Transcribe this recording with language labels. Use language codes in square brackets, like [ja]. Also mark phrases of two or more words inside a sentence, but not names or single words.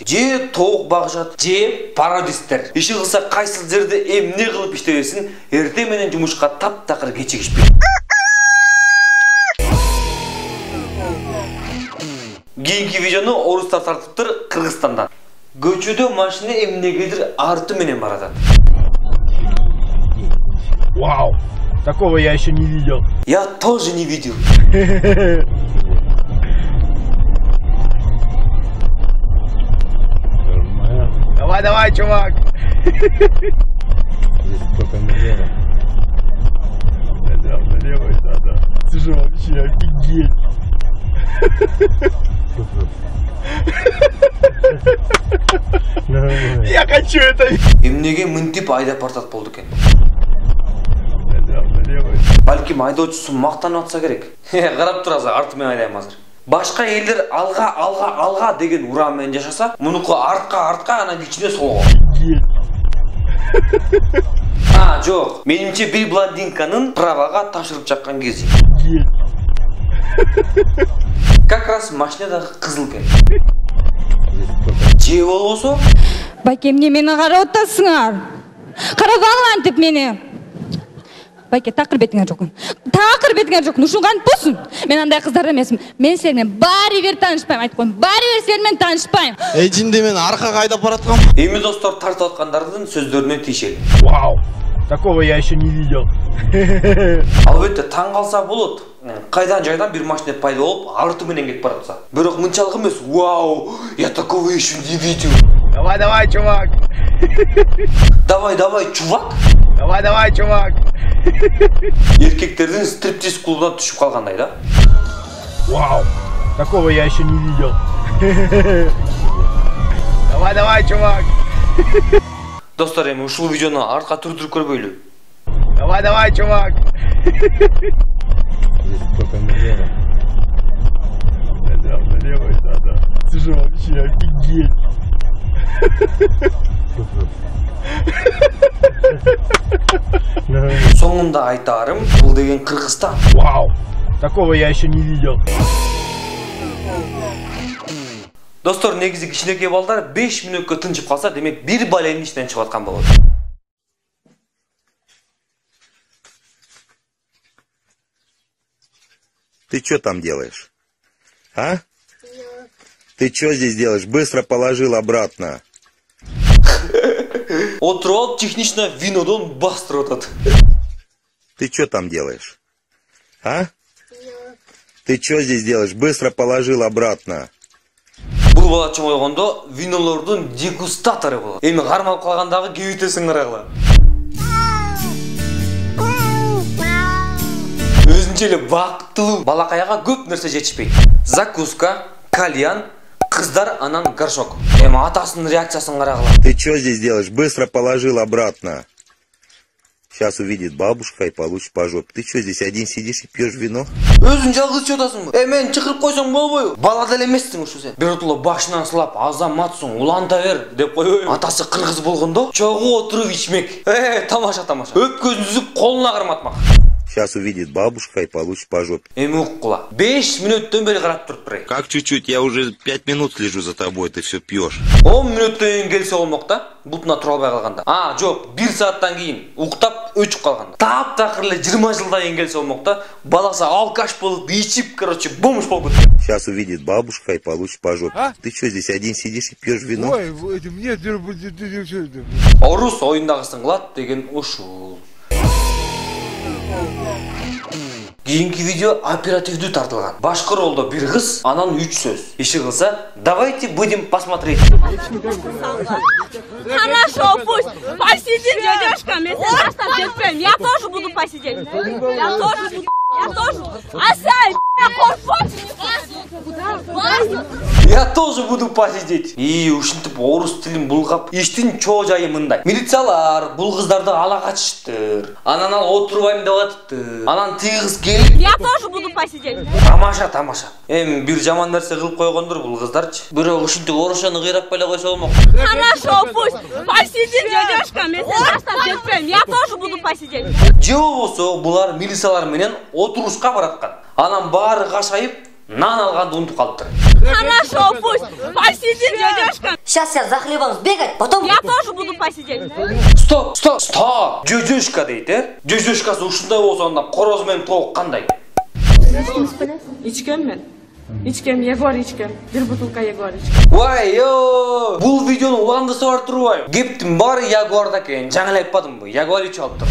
[ky] Же тоок багышат, же пародисттер. Иши кылса кайсыл жерде эмне кылып иштебесин, эртең менен жумушка таптакыр кечигишпейт. Кийинки видеону орустар тартыптыр Кыргызстандан. Көчөдө машина эмнегедир арты менен баратат. [ru] Вау! Такого я еще не видел. Я тоже не видел. Давай, давай, чувак. Налево, да. Слушай, вообще офигеть. Я хочу это. [ky] Эмнеге мынтип айдап бартат болду экен. Балким айдоочусу мактанып атса керек. Карап турасыз, арты менен айдайм азыр. Башка элдер алга деген уран менен жашаса, мунуку артка, анан кичине солго. Жок. Менимче бир блондинканын правага тапшырып чаккан кези. Как раз машинадагы кызыл экен. Же болбосо? Байке, эмне мени карап атасыңар? Карап алгантип мени. Байке, такыр бетиңе жокун. Такыр бетиңе жокун. Ушунган болсун. Мен андай кыздар эмесмин. Мен сени менен баары бир таанышпайм, айтып коем. Баары бир сени менен таанышпайм. Жинди мен аркага айдап бараткам. Эми достор, тартып аткандардын сөздөрүнө тийишели. [ru] Вау! Такого я еще не видел. [ky] Албетте, таң калса болот. Кайдан жайдан бир машина пайда болуп, арты менен кетип баратса. Бирок мынчалык эмес. [ru] Вау! Я такого еще не видел. Давай, давай, чувак. Давай, чувак. Давай, давай, чувак. [ky] Эркектердин стриптиз клубуна түшүп калгандай да. [ru] Вау! Такого я еще не видел. Давай, давай, чувак. [ky] Достор, эми ушул видеону артка түрдүрүп көрбөйлү. [ru] Давай, давай, чувак. Налево, да. Слушай, вообще офигеть. [ky] Соңунда айтарым, бул деген Кыргызстан. [ru] Вау! Такого я еще не видел. [ky] Достор, негизи кичинекей балдар 5 мүнөткө тынчып калса, демек бир баленин ичинен чыгып аткан болот. [ru] Ты что там делаешь? А? Ты что здесь делаешь? Быстро положил обратно. [ky] Отуруп алып, технично винодон бастырып атат. [ru] Ты что там делаешь? А? Ты что здесь делаешь? Быстро положил обратно. [ky] Бул бала чоңойгондо винолордун дегустатору болот. Эми кармалып калгандагы кебитесиң карагыла. Өзүнчө эле бактылуу балакаяга көп нерсе жетишпейт. Закуска, кальян, кыздар, анан горшок. Эми атасынын реакциясын карагыла. [ru] Ты что здесь делаешь? Быстро положил обратно. Сейчас увидит бабушка и получит по жопе. Ты что здесь один сидишь и пьешь вино? [ky] Өзүң жалгыз ичип атасыңбы? Мен чакырып койсоң болбойбу? Бала деле эмессиң ушу сен. Биротоло башынан сылап, азаматсың, уланта бер деп койбойбу? Атасы кыргыз болгондо чогуу отуруп ичмек. Тамаша. Өпкөзүн үзүп колуна карматмак. [ru] Сейчас увидит бабушка и получит по жопе. [ky] Эми уккула. 5 мүнөттөн бери карап туруп турайын. [ru] Как чуть-чуть? Я уже 5 минут слежу за тобой, ты все пьешь. [ky] 10 мүнөттөн кийин келсе болмок да. Бутуна тура албай калганда. Жок, 1 сааттан кийин уктап өчүп калганда. Таптакыр эле 20 жылдан кийин келсе болмок да. Баласы алкаш болуп, ичип, короче, бомж болуп кеткен. [ru] Сейчас увидит бабушка и получит по жопе. Ты что, здесь один сидишь и пьешь вино? Ой, это мне [ky] Орус оюндагысын кылат деген ушул. Кийинки видео оперативдүү тартылган. Башкы ролдо бир кыз, анан 3 сөз. Иши кылса, [ru] давайте будем посмотреть. Хорошо, пусть посидит дядюшка, если оставь терпение. Я тоже буду посидеть. Я тоже. Асай, Я тоже буду посидеть. [ky] И ушинтип орус тилин булгап, иштин чоо жайы мындай. Милициялар бул кыздарды ала качыштыр. Анан ал отурбайм деп атыптыр. Анан тиги кыз келип, [ru] я тоже буду посидеть. [ky] Тамаша. Эми бир жаман нерсе кылып койгондур бул кыздарчы. Бирок ушинтип орусчаны кыйрап эле койсо болмок. [ru] Хорошо, пусть посидит дядюшка, если оставь терпение. Я тоже буду посидеть. [ky] Же болбосо булар милициялар менен отурушка бараткан. Анан баары кашайып, нан алганды унутуп калыптыр. [ru] Хорошо, пусть посидит дядюшка. Сейчас за хлебом сбегать, потом... Я тоже буду посидеть. Стоп. [ky] Жөжөшка дейт, Жөжөшкасы ушундай болсо анда короз менен тоок кандай? Ичкем мен. Ичкем, Егор ичкем. Бир бутылка Егор ичкем. Вай, бул видеону уландырса бар турбайбы? Кептин баары Ягуарда экен. Жаңы эле айтпадымбы? Ягуар ичип алыптыр.